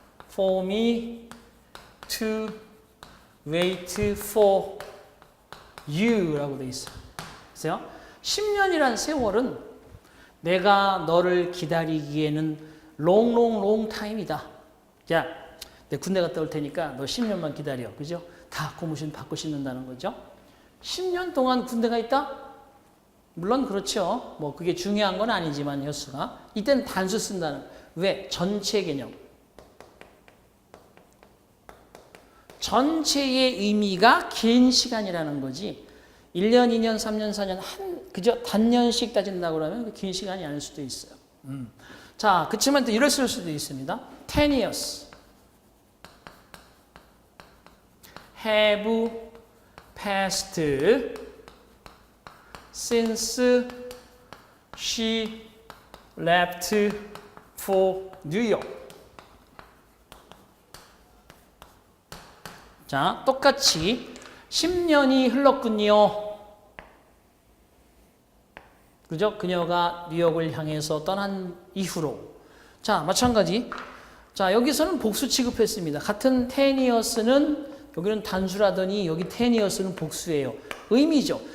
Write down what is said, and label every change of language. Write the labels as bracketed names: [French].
[English] For me to wait for you [Korean] 라고 돼 있어요. 그래서 10년이란 세월은 내가 너를 기다리기에는 [English] long time [Korean] 이다. 야, 내 군대 갔다 올 테니까 너 10년만 기다려. 그죠? 다 고무신 받고 신는다는 거죠. 10년 동안 군대가 있다? 물론 그렇죠. 뭐 그게 중요한 건 아니지만 횟수가. 이때는 단수 쓴다는. 왜? 전체 개념. 전체의 의미가 긴 시간이라는 거지. 1년, 2년, 3년, 4년 그저 단년씩 따진다고 그러면 긴 시간이 아닐 수도 있어요. 자, 그렇지만 또 이랬을 수도 있습니다. [English] 10 years have passed since she left for New York. [Korean] 자, 똑같이 10년이 흘렀군요. 그죠? 그녀가 뉴욕을 향해서 떠난 이후로. 자, 마찬가지. 자, 여기서는 복수 취급했습니다. 같은 10 years는 여기는 단수라더니 여기 10 years는 복수예요. 의미죠.